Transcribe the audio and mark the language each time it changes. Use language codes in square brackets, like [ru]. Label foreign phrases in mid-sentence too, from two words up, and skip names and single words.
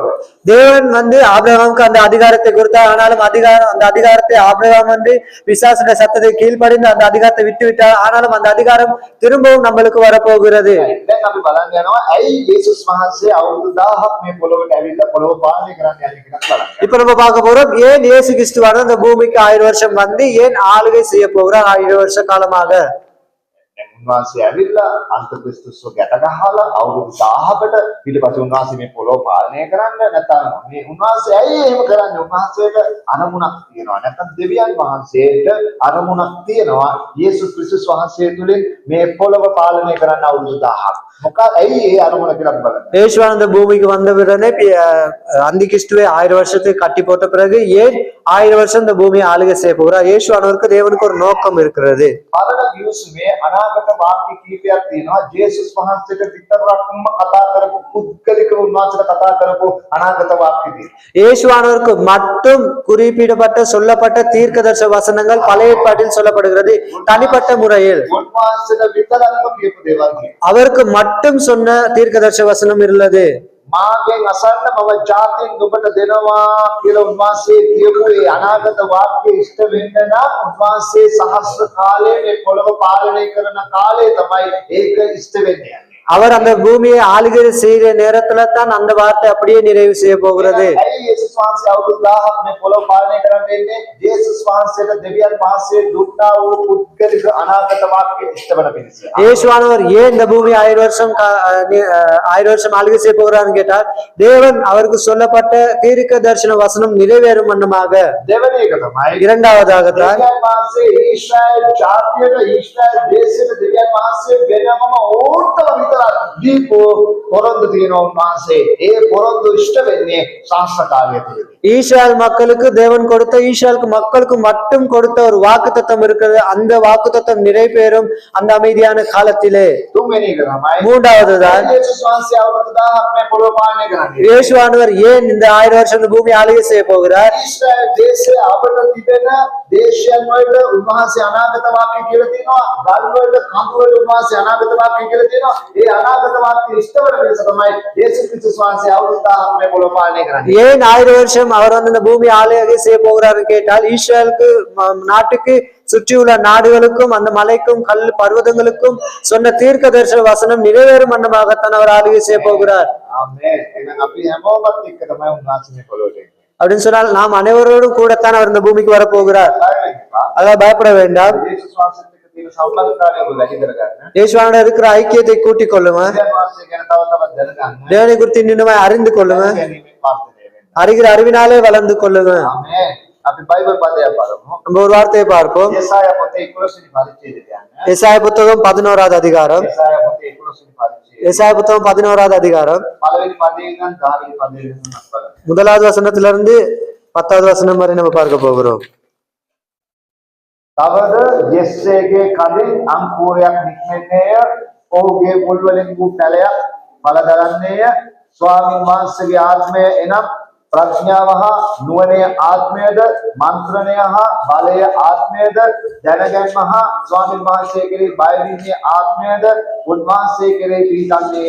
[ta] தேவன் வந்து ஆபிரகாமுக்கு அந்த அதிகாரத்தை கொடுத்தார். ஆனாலும் அந்த அதிகாரத்தை ஆபிரகாம் வந்து பிசாசுடைய சத்தத்தை கீழ்ப்படிந்து அந்த அதிகாரத்தை விட்டு விட்டார். ஆனாலும் அந்த அதிகாரம் திரும்பவும் நம்மளுக்கு வரப்போகிறது. [si] දැන් අපි බලන්න යනවා ඇයි යේසුස් වහන්සේ අවුරුදු 1000ක් මේ පොළොවට ඇවිල්ලා පොළොව පාලනය කරන්න යන්නේ කියලා බලන්න. [ta] இப்ப நம்ம பார்க்க போறோம் ஏன் இயேசு கிறிஸ்துவானவர் இந்த பூமிக்கு 1000 வருஷம் வந்து ஏன் ஆளுகை செய்ய போகிறார் 1000 வருஷ காலமாக. [si] දැන් උන්වහන්සේ ඇවිල්ලා අන්තක්‍රිස්තුස්ව ගැට ගහලා අවුරුදු 1000කට ඊට පස්සේ උන්වහන්සේ මේ පොළොව පාලනය කරන්න නැත්නම් මේ උන්වහන්සේ ඇයි එහෙම කරන්නේ? උන්වහන්සේට අරමුණක් තියෙනවා. නැත්නම් දෙවියන් වහන්සේට අරමුණක් තියෙනවා. යේසුස් ක්‍රිස්තුස් වහන්සේ තුලින් මේ පොළොව පාලනය කරන්න අවුරුදු 1000ක්. මොකක්ද ඇයි ඒ අරමුණ කියලා බලන්න. [ta] இயேசுவான இந்த பூமிக்கு வந்த உடனே அந்தி கிறிஸ்துவை 1000 வருஷத்துக்கு கட்டி போட்ட பிறகு ஏன் 1000 வருஷம் இந்த பூமியை ஆளுகை செய்ய போகிறார்? இயேசுவானவருக்கு தேவனுக்கு ஒரு நோக்கம் இருக்கிறது. [si] පරණ ගිවිසුමේ අනාගත වාක්‍ය කීපයක් තියෙනවා. ජේසුස් වහන්සේට විතරක්ම කතා කරපු පුද්ගලික උන්වහන්සේට කතා කරපු අනාගත වාක්‍ය තියෙනවා. [ta] இயேசுவானவருக்கு மட்டும் குறிப்பிடப்பட்ட சொல்லப்பட்ட தீர்க்கதரிசன வசனங்கள் பழைய ஏற்பாட்டில் சொல்லப்படுகிறது தனிப்பட்ட முறையில். [si] උන්වහන්සේට විතරක්ම කියපු දේවල් තියෙනවා. [ta] அவருக்கு மட்டும் சொன்ன தீர்க்கதரிசன வசனம் உள்ளது. [si] මාගෙන් අසන්න මම ජාතින් ඔබට දෙනවා කියලා උන්වහන්සේ කියපු ඒ අනාගත වාක්‍ය ඉෂ්ට වෙන්න නම් උන්වහන්සේ සහස්‍ර කාලයේ මේ පොළොව පාලනය කරන කාලය තමයි ඒක ඉෂ්ට වෙන්නේ. [ta] அவர் அந்த பூமியை ஆளுகை செய்கிற நேரத்துல தான் அந்த வார்த்தை அப்படியே நிறைவு செய்ய போகிறது. [si] ඇයි යේසුස් වහන්සේ අවුරුදු 1000ක් මේ පොළොව පාලනය කරන්න ඉන්නේ? යේසුස් වහන්සේට දෙවියන් වහන්සේ දුන්නා වූ පුද්ගලික අනාගත වාක්‍ය ඉෂ්ට වෙන පිණිස. [ta] இயேசுவானவர் ஏன் இந்த பூமி 1000 வருஷம் ஆளுகை செய்ய போகிறான்னு கேட்டால் தேவன் அவருக்கு சொல்லப்பட்ட தீர்க்க தரிசன வசனம் நிறைவேறும் வண்ணமாக. [si] දෙවෙනි එක තමයි [ta] இரண்டாவதாகத்தான் [si] දෙවියන් වහන්සේ ඊශ්‍රායල් ජාතියට ඊශ්‍රායල් දේශයට දෙවියන් වහන්සේ වෙනමම ඕටම විතරක් දීපෝ පොරොන්දු තියෙනවා උන්වහන්සේ. ඒ පොරොන්දු ඉෂ්ට වෙන්නේ ශාස්ත්‍ර කාලය තුලදී. [ta] ஈஸ்ராயல் மக்களுக்கு தேவன் கொடுத்த ஈஸ்ராயலுக்கு மக்களுக்கு மட்டும் கொடுத்த ஒரு வாக்குத்தத்தம் இருக்கிறது. அந்த வாக்குத்தத்தம் நிறைவேறும் அந்த அமைதியான காலத்திலே. [si] තුන්වෙනි එක තමයි [ta] மூன்றாவதுதான் [si] යේසුස් වහන්සේ අවුරුදු 1000ක් මේ පොළොව පාලනය කරන්නේ. [ta] இயேசுவானவர் ஏன் இந்த 1000 வருஷம் இந்த பூமி ஆளுகை செய்ய போகிறார்? [si] ඊශ්‍රායල් දේශයේ අපට තිබෙන දේශයන් වලට උන්වහන්සේ අනාගත වාක්‍ය කියලා තියෙනවා. ගල් වලට කඳු වලට උන්වහන්සේ අනාගත වාක්‍ය කියලා තියෙනවා. ඒ අනාගත වාක්‍ය ඉෂ්ට වෙන පිණිස තමයි යේසුස් ක්‍රිස්තුස් වහන්සේ අවුරුදු 1000ක් මේ පොළොව පාලනය කරන්නේ. [ta] ஏன் 1000 வருஷம் அவர் வந்து இந்த பூமி ஆளுகை செய்ய போகிறார்னு கேட்டால் இஸ்ரேலுக்கு நாட்டுக்கு சுற்றியுள்ள நாடுகளுக்கும் அந்த மலைக்கும் கல் பர்வதங்களுக்கும் சொன்ன தீர்க்க தரிசன வசனம் நிறைவேறும் வண்ணமாகத்தான் அவர் ஆளுகை செய்ய போகிறார். [si] ආමේන්. එහෙනම් අපි හැමෝමත් එක්ක තමයි උන්වහන්සේ මේ පොළොවට එන්නේ. [ta] அப்படின்னு சொன்னால் நாம் அனைவரோடும் கூடத்தான் அவர் இந்த பூமிக்கு வரப்போகிறார். அதாவது பயப்பட வேண்டாம். [si] යේසුස් වහන්සේත් එක්ක තියෙන සම්බන්ධතාවය ඔබ වැඩි කරගන්න. [ta] இயேசுவானோட இருக்கிற ஐக்கியத்தை கூட்டிக் கொள்ளுங்க. [si] දෙවියන් වහන්සේ ගැන තව තවත් දැනගන්න. [ta] தேவனை குறித்து இன்னும் அறிந்து கொள்ளுங்க. [si] ගැනීමෙන් වර්ධනය වෙන්න. [ta] அறிகிற அறிவினாலே வளர்ந்து கொள்ளுங்க. [si] ආමේන්. අපි බයිබල් පදයක් බලමු. [ta] நம்ம ஒரு வார்த்தையை பார்ப்போம். [si] යෙසායා පොතේ 11 වෙනි පරිච්ඡේදයට යන්න. [ta] எசாயா புத்தகம் 11வது அதிகாரம். [si] යෙසායා පොතේ 11 වෙනි පරිච්ඡේදය. [ta] எசாயா புத்தகம் 11வது அதிகாரம் [si] පළවෙනි පදයෙන් නම් 10 වෙනි පදයට යනක් බලන්න. [ta] முதலாவது வசனத்திலிருந்து 10வது வசனம் வரை நம்ம பார்க்க போகிறோம். [si] තවද යෙස්සේගේ කලින් අංකුරයක් නික්මෙන්නේය. ඔහුගේ මුල් වලින් වූ පැලයක් පළ දරන්නේය. ස්වාමීන් වහන්සේගේ ආත්මය එනම් ප්‍රඥාව හා නුවණේ ආත්මයද මන්ත්‍රණය හා බලය ආත්මයද දැනගැන්ම හා ස්වාමීන් වහන්සේ කෙරෙහි බයවීමේ ආත්මයද උන්වහන්සේ කෙරෙහි පිහිටන්නේය.